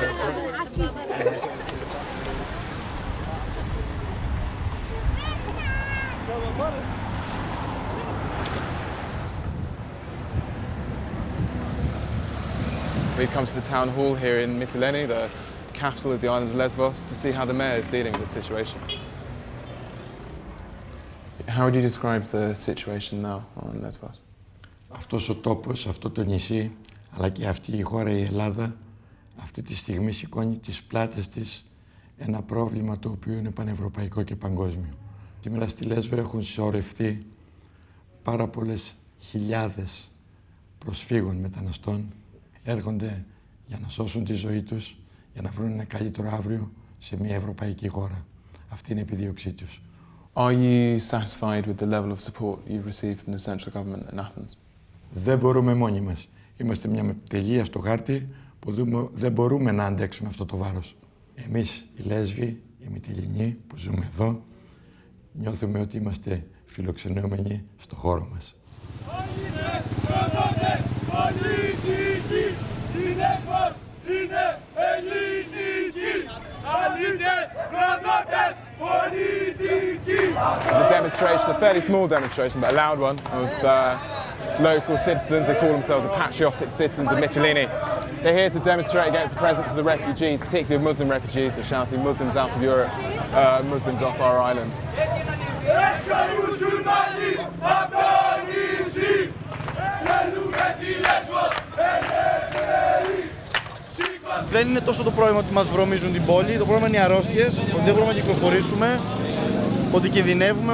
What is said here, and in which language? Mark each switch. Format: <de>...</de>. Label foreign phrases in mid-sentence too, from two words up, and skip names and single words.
<en>We've come to the town hall here in Mytilene, the capital of the island of Lesbos, to see how the mayor is dealing with the situation. How would you describe the situation now on Lesbos?</en> <el>Αυτός ο τόπος, αυτό το νησί, αλλά και αυτή η χώρα, η Ελλάδα, αυτή τη στιγμή σηκώνει τις πλάτες της ένα πρόβλημα το οποίο είναι πανευρωπαϊκό και παγκόσμιο. Σήμερα στη Λέσβο έχουν συσσωρευτεί πάρα πολλές χιλιάδες προσφύγων μεταναστών. Έρχονται για να σώσουν τη ζωή τους, για να βρουν ένα καλύτερο αύριο σε μια ευρωπαϊκή χώρα. Αυτή είναι η επιδίωξή τους.</el> <en>Are you satisfied with the level of support you've received from the central government in Athens?</en> <el>Δεν μπορούμε μόνοι μας. Είμαστε μια τελεία στο χάρτη που δεν μπορούμε να αντέξουμε αυτό το βάρος. Εμείς οι Λέσβοι, οι Μυτιληνοί που ζούμε εδώ, νιώθουμε ότι είμαστε φιλοξενούμενοι στο χώρο μας.</el> <en>It's a demonstration, a fairly small demonstration, but a loud one, of local citizens. They call themselves the patriotic citizens of Mytilene. They're here to demonstrate against the presence of the refugees, particularly of Muslim refugees. They're shouting Muslims out of Europe, Muslims off our island.</en> <el>Δεν είναι τόσο το πρόβλημα ότι μας βρωμίζουν την πόλη, το πρόβλημα είναι οι αρρώστιες, ότι δεν μπορούμε να κυκλοφορήσουμε, ότι κινδυνεύουμε,</el>